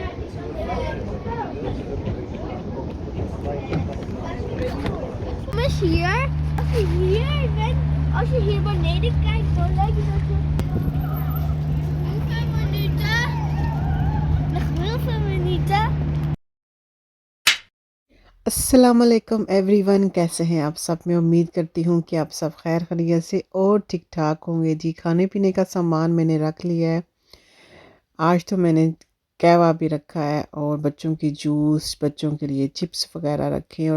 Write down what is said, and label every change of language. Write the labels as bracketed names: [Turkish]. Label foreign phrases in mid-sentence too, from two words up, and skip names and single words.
[Dutch] Is hier, als je hier beneden kijkt, dan lijkt het dat je... Hoeveel minuten? Nog heel veel minuten. [Hindi] अस्सलामुअलैकुम एवरीवन, कैसे हैं आप सब। मैं उम्मीद करती हूँ कि आप सब खैर खैरियत से और ठीक ठाक होंगे। जी, खाने पीने का सामान मैंने रख लिया है। आज तो मैंने कहवा भी रखा है और बच्चों की जूस, बच्चों के लिए चिप्स वगैरह रखे हैं।